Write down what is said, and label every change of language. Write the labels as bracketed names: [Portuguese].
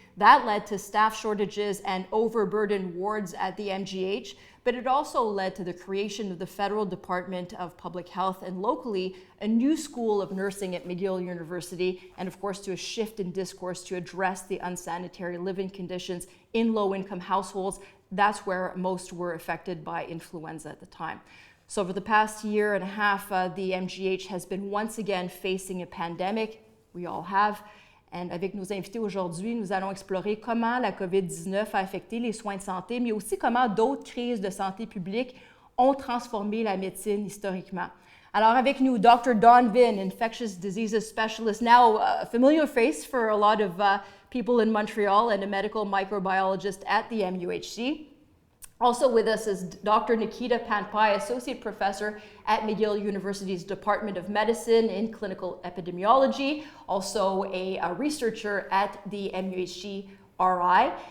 [English] That led to staff shortages and overburdened wards at the MGH, but it also led to the creation of the Federal Department of Public Health and locally a new school of nursing at McGill University, and of course to a shift in discourse to address the unsanitary living conditions in low-income households. That's where most were affected by influenza at the time. So over the past year and a half, the MGH has been once again facing a pandemic. We all have. [French] Et avec nos invités aujourd'hui, nous allons explorer comment la COVID-19 a affecté les soins de santé, mais aussi comment d'autres crises de santé publique ont transformé la médecine historiquement. Alors avec nous, Dr. [English] Dawn ViH, infectious diseases specialist, now a familiar face for a lot of people in Montreal and a medical microbiologist at the MUHC. Also with us is Dr. Nikita Paquet, Associate Professor at McGill University's Department of Medicine in Clinical Epidemiology, also a researcher at the MUHC RI.